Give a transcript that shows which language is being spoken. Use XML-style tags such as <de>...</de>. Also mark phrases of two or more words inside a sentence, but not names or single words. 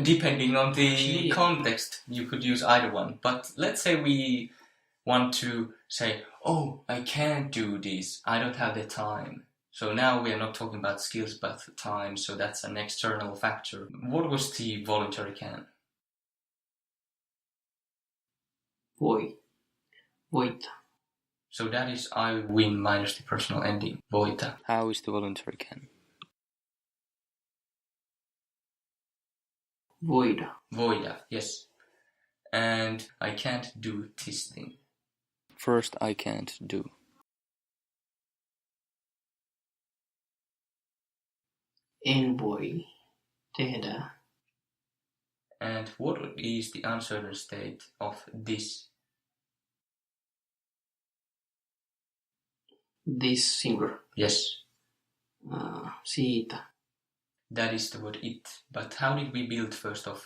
<en>depending on the Actually, context, you could use either one. But let's say we want to say, oh, I can't do this. I don't have the time. So now we are not talking about skills, but time. So that's an external factor. What was the voluntary can?</en> <fi>Voi. Voita.</fi> <en>So that is I win minus the personal ending.</en> <fi>Voita.</fi> <en>How is the voluntary can?</en> <fi>Voida. Voida,</fi> <en>yes. And I can't do this thing. First, I can't do.</en> <fi>En voi tehdä.</fi> <en>And what is the uncertain state of this? This singular. Yes.</en> <fi>Siitä.</fi> <en>That is the word it. But how did we build first off?</en>